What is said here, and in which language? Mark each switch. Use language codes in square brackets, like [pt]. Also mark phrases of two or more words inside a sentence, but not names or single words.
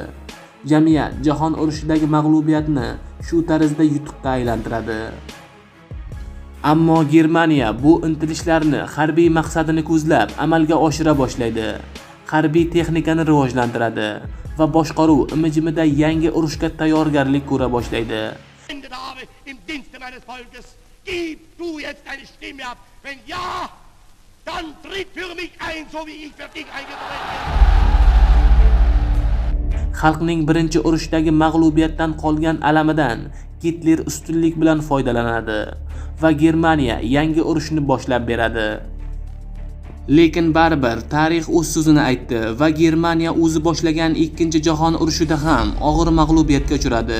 [uz] Jamiyat jahon urushidagi mag'lubiyatni shu tarzda yutuqqa aylantiradi. Ammo Germaniya bu intilishlarni harbiy maqsadini ko'zlab amalga oshira boshlaydi. Harbiy texnikani rivojlantiradi va boshqaruv imijimida yangi urushga tayyorgarlik ko'ra boshlaydi. [de] Gib du jetzt deine Stimme ab. Wenn ja, dann tritt für mich ein, so wie ich für dich eingetreten bin. [uz] Xalqning birinchi urushdagi mag'lubiyatdan qolgan alamidan Gitler ustunlik bilan foydalanadi va Germaniya yangi urushni boshlab beradi. Lekin baribir tarix o'z so'zini aytdi va Germaniya o'zi boshlagan 2-jahon urushida ham og'ir mag'lubiyatga uchradi.